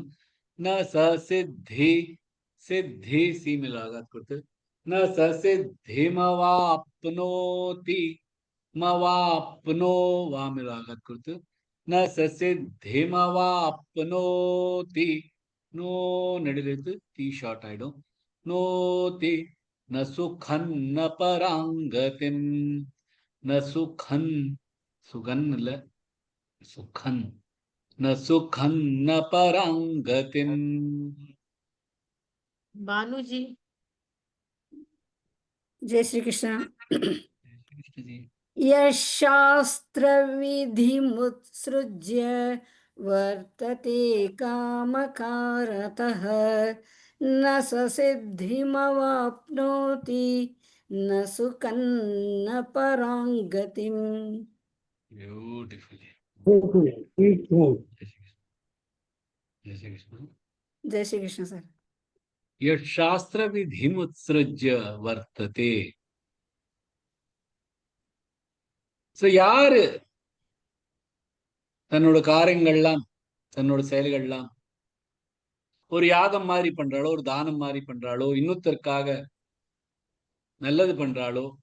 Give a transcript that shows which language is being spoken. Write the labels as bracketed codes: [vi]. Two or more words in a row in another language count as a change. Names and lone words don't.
[sa] न च सिद्धि सिद्धि सि [ta] மேல் ஆகாத் கொடுத்து [sa] न च सिद्धिमवाप्नोति मवाप्नो वा [ta] மேல் ஆகாத் கொடுத்து [sa] न च सिद्धिमवाप्नोति [ta] நோ நெடில் எழுத்து தி ஷார்ட் ஆயிடும். [sa] नोति न सुखं न पराङ्गतिम् न सुखं सुखं இல்ல सुखं न सुखं न पराङ्गतिम्. [hi] बानूजी जय श्री कृष्ण। कृष्ण जी [sa] यशास्त्रविधिमुत्सृज्य वर्तते कामकारतः न स सिद्धिमवाप्नोति न सुखं न पराङ्गतिम्। [en] ब्यूटिफुली. [hi] जय श्री कृष्ण. जय श्री कृष्ण सर। [sa] यशास्त्र विधिमुत्सृज्य वर्तते. [ta] சோ யாரு தன்னோட காரியங்கள்லாம் தன்னோட செயல்கள்லாம் ஒரு யாகம் மாதிரி பண்றாளோ, ஒரு தானம் மாதிரி பண்றாளோ, இன்னொருத்தருக்காக நல்லது பண்றாளோ,